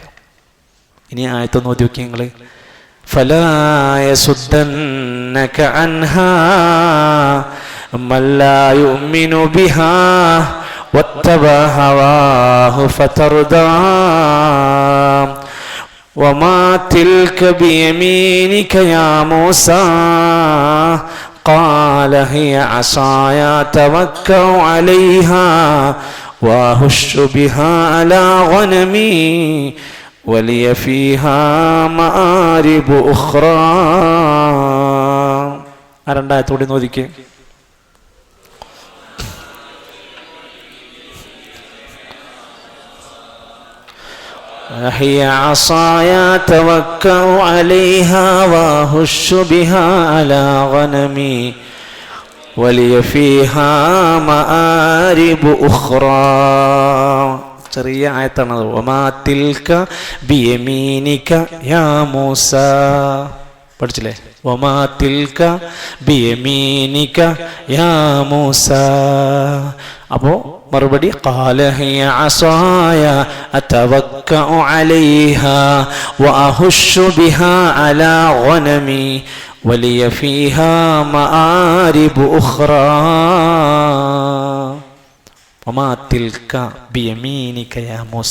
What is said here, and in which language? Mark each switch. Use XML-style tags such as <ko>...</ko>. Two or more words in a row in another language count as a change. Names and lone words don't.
<ml>ഇനി ആയത്തൊന്ന് ഓതി നോക്കി നിങ്ങൾ.</ml> <ar>فلا يصدنك عنها من لا يؤمن بها واتبع هواه فتردى وما تلك بيمينك يا موسى قال هي عصاي أتوكأ عليها وأهش بها على غنمي ولي فيها مآرب أخرى.</ar> <ml>രണ്ടായത്തോടെ നോദിക്കേ.</ml> <ar>هي عصاي أتوكأ عليها وأهش بها على غنمي ولي فيها مآرب أخرى.</ar> <ml>ചെറിയ ആയത്താണ്.</ml> <ar>وما تلك بيمينك يا موسى، പഠിച്ചില്ലേ? وما تلك بيمينك يا موسى.</ar> <ml>അപ്പോ മറുപടി</ml> <ar>قال هي عصاي أتوكأ عليها وأهش بها على غنمي ولي فيها مآرب أخرى وما تلك بيمينك يا موسى.</ar>